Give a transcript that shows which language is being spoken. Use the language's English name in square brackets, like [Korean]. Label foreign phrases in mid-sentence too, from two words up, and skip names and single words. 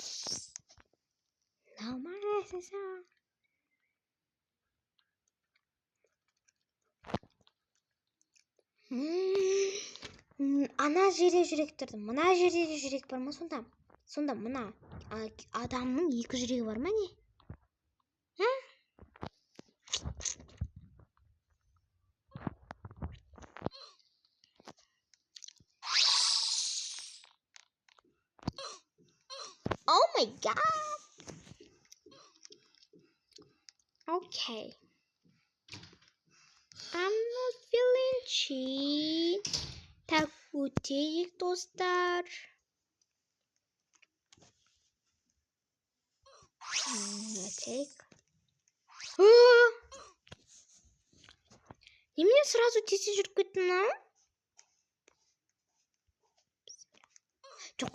[Kazakh] Ана жерде жүрек тұрды. Мына жерде де жүрек бар ма сонда? Сонда мына адамның екі жүрегі бар ма не? [English] Oh my god. Okay. I'm not feeling cheat. [Kazakh] Так өтейік, достар. Өтейік. Немене сразу тесе жүріп кеттім, Жоқ.